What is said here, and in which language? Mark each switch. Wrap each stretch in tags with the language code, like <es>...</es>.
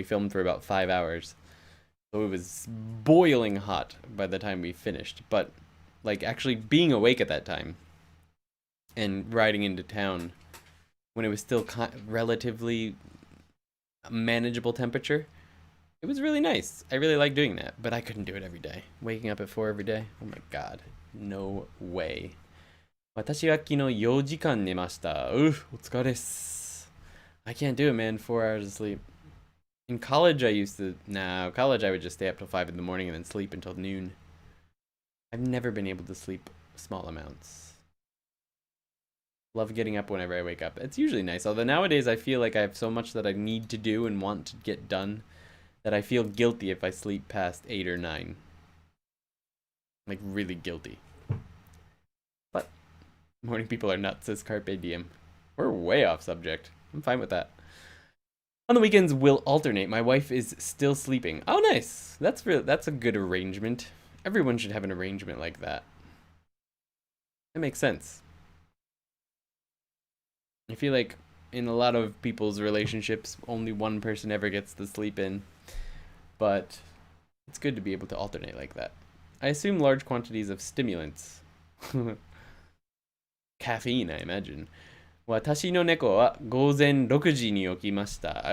<en>We filmed for about 5 hours. So it was boiling hot by the time we finished, but like actually being awake at that time and riding into town when it was still relatively manageable temperature, it was really nice. I really like doing that, but I couldn't do it every day. Waking up at 4 every day, oh my god, no way.</en> <ja>私は昨日4時間寝ました。お疲れっす。</ja> <en>I can't do it, man. 4 hours of sleep. In college, college I would just stay up till 5 in the morning and then sleep until noon. I've never been able to sleep small amounts. Love getting up whenever I wake up. It's usually nice, although nowadays I feel like I have so much that I need to do and want to get done that I feel guilty if I sleep past 8 or 9. Like, really guilty. But morning people are nuts, says Carpe Diem. We're way off subject. I'm fine with that. On the weekends, we'll alternate. My wife is still sleeping. Oh, nice. That's a good arrangement. Everyone should have an arrangement like that. That makes sense. I feel like in a lot of people's relationships, only one person ever gets to sleep in. But it's good to be able to alternate like that. I assume large quantities of stimulants. Caffeine, I imagine.</en> <ja>私の猫は午前6時に起きました。</ja>